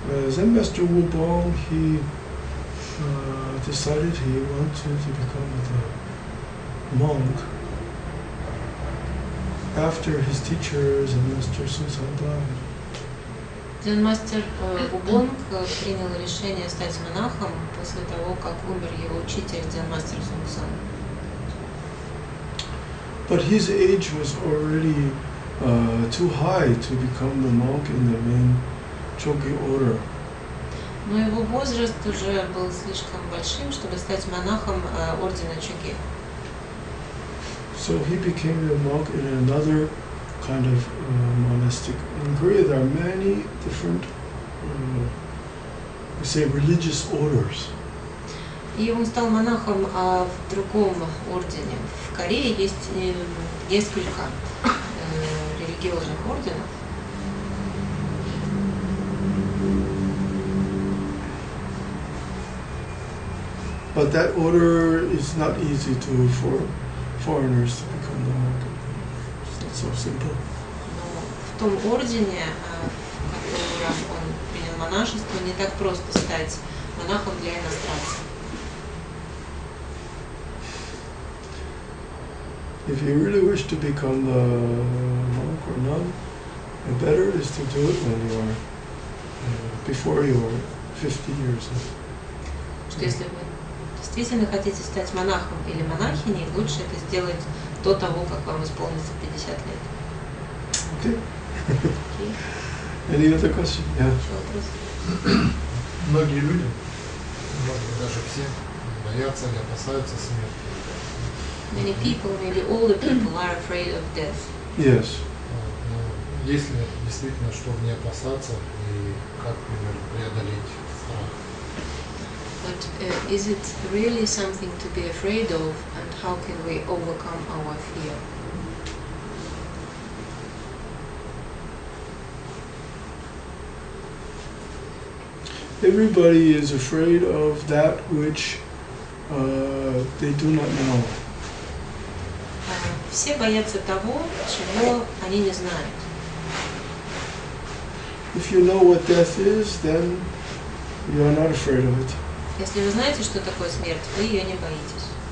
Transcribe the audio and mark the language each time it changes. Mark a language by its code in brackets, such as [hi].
[en] Zen Master Wu Bong, he decided he wanted to become a monk after his teacher, Zen Master Susan, died. [ru] Дзен-мастер Вубонг принял решение стать монахом после того, как умер его учитель Дзен-мастер Сунсан. [en] But his age was already too high to become the monk in the main Chogi order. [ru] Но его возраст уже был слишком большим, чтобы стать монахом ордена Чоги. [en] So he became a monk in another kind of monastic. In Korea, there are many different, we say, religious orders. [ru] И он стал монахом в другом ордене. В Корее есть несколько религиозных орденов. [en] But that order is not easy for foreigners to become the monk. It's not so simple. [ru] Но в том ордене, в котором он принял монашество, не так просто стать монахом для иностранцев. [en] If you really wish to become the monk or nun, the better is to do it when you are before you are 50 years old. [ru] Что если вы действительно хотите стать монахом или монахиней, лучше это сделать до того, как вам исполнится 50 лет. [en] Okay. Any other question? Yeah. [ru] Еще вопрос? Многие люди, может быть, даже все боятся или опасаются смерти. [en] Many people, maybe all the people, are afraid of death. Yes. [ru] Но есть ли действительно, чтобы не опасаться и как, например, преодолеть страх? [en] But is it really something to be afraid of, and how can we overcome our fear? Everybody is afraid of that which they do not know. [ru] Все боятся того, чего они не знают. [en] If you know what death is, then you are not afraid of it. [ru] Если вы знаете, что такое смерть, вы ее не боитесь.